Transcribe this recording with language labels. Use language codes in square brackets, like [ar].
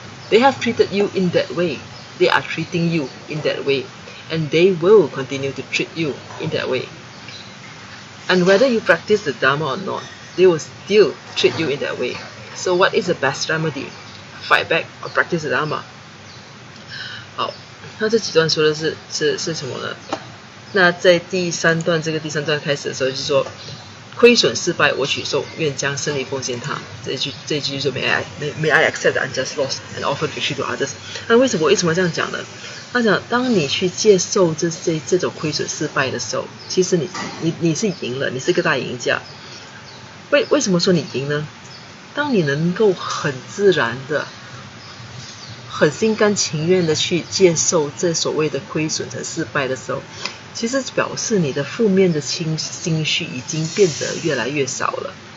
[en] They have treated you in that way. They are treating you in that way, and they will continue to treat you in that way. And whether you practice the Dharma or not, they will still treat you in that way. So what is the best remedy? Fight back or practice the Dharma? [zh] 好，那这几段说的是什么呢？那在第三段开始的时候，就是说亏损失败我取受，愿将胜利奉献他。这一句就是说 [en] May I accept the unjust loss and offer victory to others。 [zh] 那为什么这样讲呢？他讲，当你去接受这种亏损失败的时候，其实你是赢了，你是一个大赢家。为什么说你赢呢？当你能够很自然的、很心甘情愿的去接受这所谓的亏损和失败的时候，其实表示你的负面的情绪已经变得越来越少了。